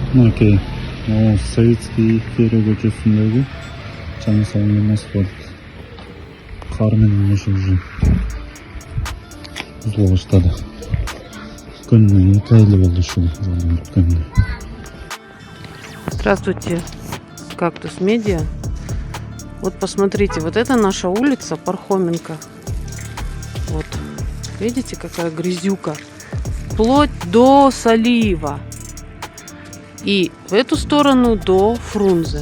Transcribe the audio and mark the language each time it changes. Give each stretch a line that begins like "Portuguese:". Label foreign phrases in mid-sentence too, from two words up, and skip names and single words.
Kyrgyz: мынакей советский кері көчөсүндөгү жаңы салынган асфальт кар менен уже бузула баштады. Күнүнө 2 айлы болду ушул жолдун бүткөнүнө.
Russian: Здравствуйте, Кактус Медиа. Вот посмотрите, вот это наша улица Пархоменко. Вот, видите, какая грязюка. Вплоть до Салиева. И в эту сторону до Фрунзе.